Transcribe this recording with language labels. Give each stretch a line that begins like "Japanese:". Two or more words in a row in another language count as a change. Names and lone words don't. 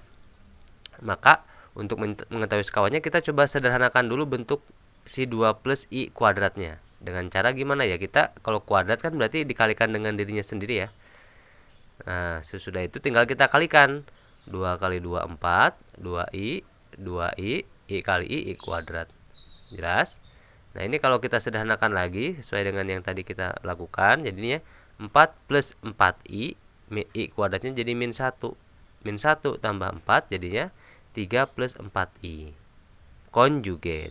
Indonesian: Maka untuk mengetahui sekawannya kita coba sederhanakan dulu bentuk si 2 plus i kuadratnya. Dengan cara gimana ya? Kita kalau kuadrat kan berarti dikalikan dengan dirinya sendiri ya. Nah, sesudah itu tinggal kita kalikan. 2 kali 2 4, 2i, 2i, i kali i kuadrat. Jelas? Nah, ini kalau kita sederhanakan lagi sesuai dengan yang tadi kita lakukan, jadinya 4 plus 4i, i kuadratnya jadi min 1. Min 1 tambah 4 jadinya 3 plus 4i. Konjugat.